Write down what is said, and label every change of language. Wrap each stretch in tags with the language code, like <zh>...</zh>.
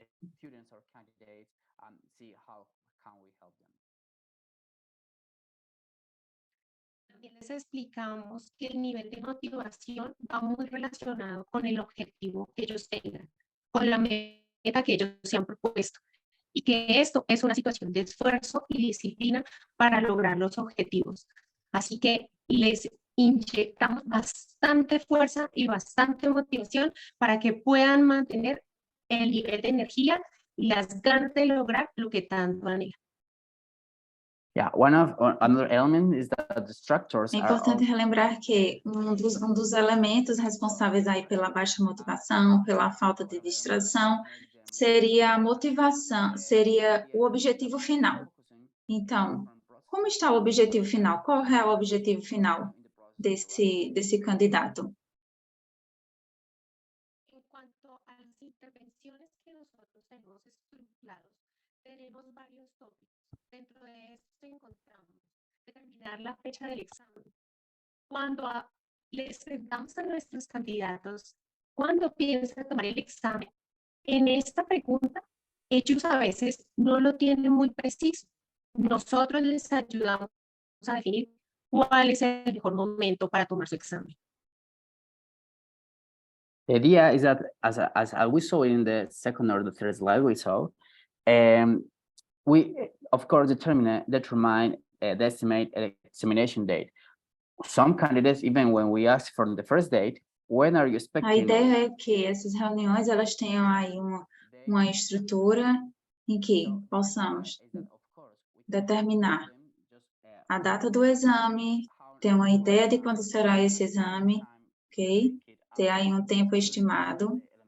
<en>students or candidates and see how can we help them.</en> <es>También les explicamos que el nivel de motivación va muy relacionado con el objetivo que ellos tengan, con la meta que ellos se han propuesto, y que esto es una situación de esfuerzo y disciplina para lograr los objetivos. Así que les inyectamos bastante fuerza y bastante motivación para que puedan mantener el nivel de energía y las ganas de lograr lo que tanto anhelan.</es> <en>Yeah, another element is that the structures</en> <pt>É importante relembrar que um dos elementos responsáveis aí pela baixa motivação, pela falta de distração, seria a motivação, seria o objetivo final. Então, como está o objetivo final? Qual é o objetivo final desse candidato?</pt> <es>En cuanto a las intervenciones que nosotros tenemos estructurados, tenemos varios tópicos. Dentro de esto encontramos determinar la fecha del examen. Cuando les preguntamos a nuestros candidatos cuándo piensan tomar el examen, en esta pregunta ellos a veces no lo tienen muy preciso. Nosotros les ayudamos a definir cuál es el mejor momento para tomar su examen.</es> <en>The idea is that, as we saw in the second or the third slide we saw, we of course determine the estimate examination date. Some candidates, even when we ask for the first date, when are you expecting?</en> <pt>A ideia é que essas reuniões elas tenham aí uma estrutura em que possamos determinar a data do exame, ter uma ideia de quando será esse exame, ok? Ter aí um tempo estimado.</pt>